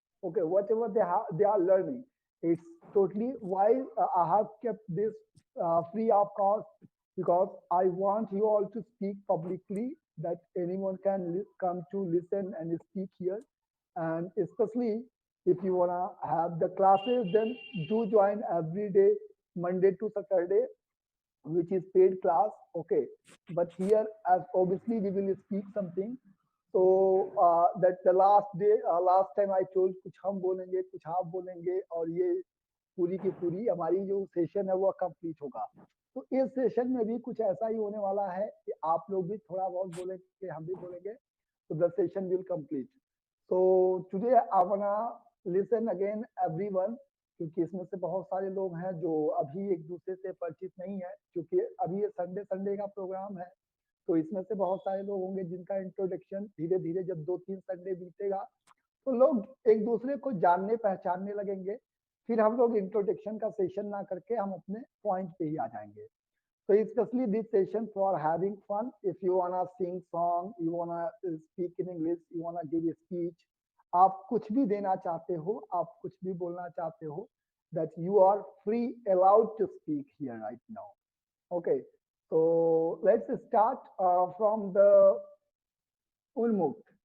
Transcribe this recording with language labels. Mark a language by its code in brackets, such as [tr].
[en] Okay, whatever they are learning. It's totally why I have kept this free of cost because I want you all to speak publicly that anyone can come to listen and speak here. And especially if you wanna have the classes, then do join every day, Monday to Saturday, which is paid class. Okay, but here as obviously we will speak something. So that the last day, last time I told [hi] कुछ हम बोलेंगे कुछ आप बोलेंगे और ये पूरी की पूरी हमारी जो सेशन है वो कंप्लीट होगा। तो इस सेशन में भी कुछ ऐसा ही होने वाला है कि आप लोग भी थोड़ा बहुत बोलेंगे हम भी बोलेंगे, तो [en] The session will complete. So today I wanna listen again everyone, [hi] क्योंकि इसमें से बहुत सारे लोग हैं जो अभी एक दूसरे से परिचित नहीं है, क्योंकि अभी ये संडे संडे का प्रोग्राम है। तो इसमें से बहुत सारे लोग होंगे जिनका इंट्रोडक्शन धीरे धीरे जब 2-3 संडे बीतेगा तो लोग एक दूसरे को जानने पहचानने लगेंगे। फिर हम लोग इंट्रोडक्शन का सेशन ना करके हम अपने पॉइंट पे ही आ जाएंगे। [en] So especially this session for having fun. If you wanna sing song, you wanna speak in English, you wanna give a speech, [hi] आप कुछ भी देना चाहते हो, [en] आप कुछ भी बोलना चाहते हो, that you are free, allowed to speak here right now. Okay, so let's start from the Ulmuk.